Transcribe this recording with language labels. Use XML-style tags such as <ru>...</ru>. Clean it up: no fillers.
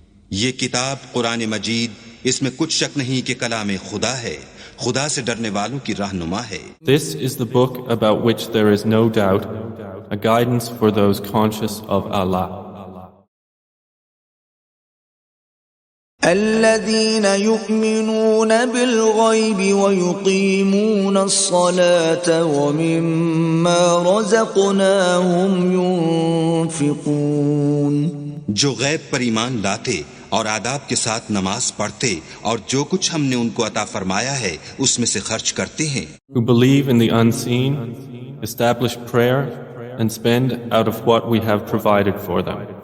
<ur>یہ کتاب قرآن مجید، اس میں کچھ شک نہیں کہ کلام خدا ہے، خدا سے ڈرنے والوں کی رہنما ہے.</ur> <en>This is the book about which there is no doubt, a guidance for those conscious of Allah.</en> <ar>الذين يؤمنون بالغيب ويقيمون الصلاة ومما رزقناهم ينفقون.</ar> <ur>جو غیب پر ایمان لاتے اور آداب کے ساتھ نماز پڑھتے اور جو کچھ ہم نے ان کو عطا فرمایا ہے اس میں سے خرچ کرتے ہیں.</ur> <en>Who believe in the unseen, establish prayer, and spend out of what we have provided for them.</en>